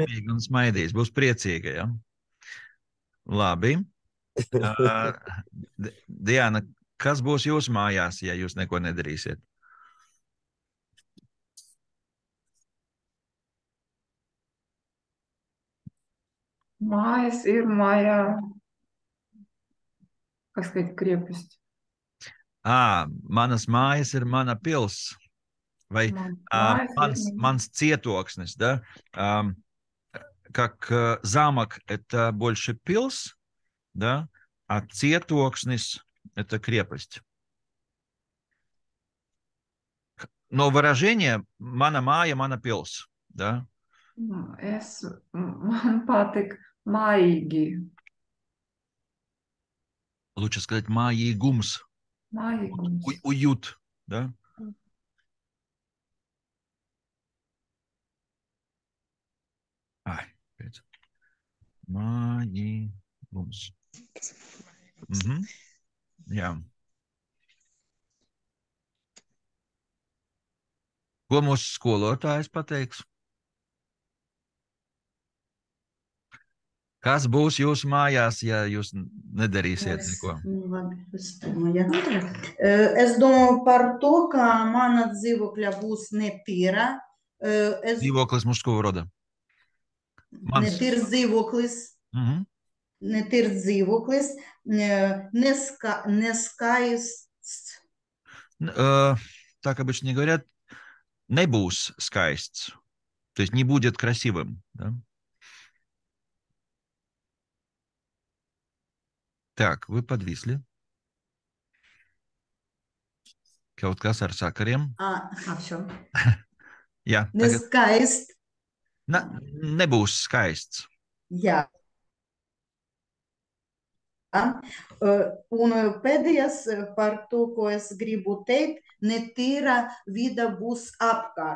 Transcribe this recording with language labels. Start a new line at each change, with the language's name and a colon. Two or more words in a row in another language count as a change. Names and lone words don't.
Latvian: laimīga un smaidīs. Būs priecīga, ja? Labi. Diana, kas būs jūsu mājās, ja jūs neko nedarīsiet? Mājas ir mājā,
Russian: как сказать, крепость.
Latvian: Manas mājas ir mana pils. Vai mans cietoksnis,
Russian: да? Как замок – это больше пils, да? А cietoksnis – это крепость. Но выражение
Latvian: «mana māja, mana pils»,
Russian: да?
Latvian: Man patīk mājīgi.
Russian: Лучше сказать «mājīgums».
Latvian: Mājīgums.
Russian: Уют, да?
Latvian: Mājīgums. Jā. Ko mūsu skolotājs pateiks? Kas būs jūsu mājās, ja jūs nedarīsiet neko? Es domāju par to, ka mana dzīvokļa būs netīra.
Russian: Dzīvoklis мужского рода.
Latvian: Netīrs dzīvoklis. Netīrs dzīvoklis. Neskaists.
Russian: Так обычно говорят,
Latvian: nebūs skaists.
Russian: То есть не будет красивым. Да? Так, вы подвисли.
Latvian: Kaut kas ar sakariem.
Russian: Все.
Latvian: Jā. Neskaists. Nebūs skaists. Jā. Un pēdējais par to, ko es gribu teikt, netīra vide būs apkārt.